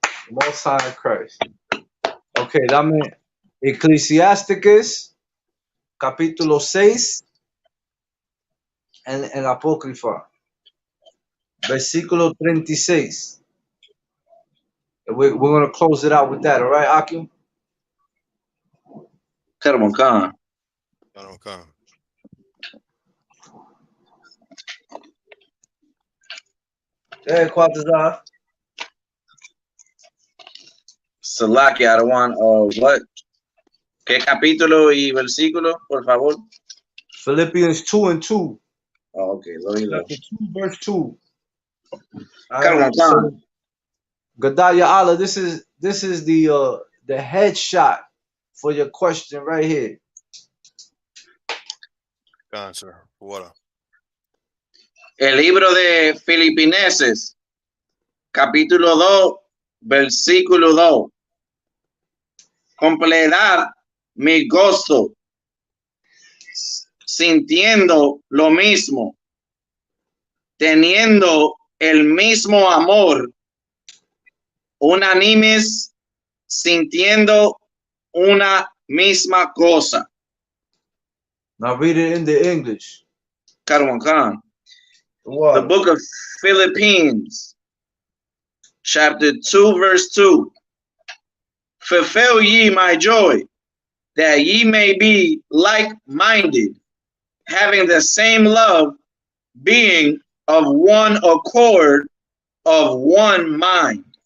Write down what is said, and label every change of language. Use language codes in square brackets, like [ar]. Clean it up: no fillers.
[en] Most High Christ. Okay, [es] dame Eclesiasticus, capítulo 6, en el apócrifa, versículo 36. [en] We're going to close it out with that, all right, Akim? Khan. Hey, Quatazar. Salaki, I don't want, what? [es] ¿Qué capítulo y versículo, por favor? [en] Philippians 2:2. Oh, okay. Chapter 2, verse 2. So, Gadaya Allah, this is the headshot for your question right here. Answer. What? [es] El libro de Filipenses, capítulo 2, versículo 2. Completar mi gozo, sintiendo lo mismo, teniendo el mismo amor, unánimes, sintiendo una misma cosa. [en] Now read it in the English. Khan. What? The book of Philippines, chapter 2, verse 2. Fulfill ye my joy, that ye may be like-minded, having the same love, being of one accord, of one mind.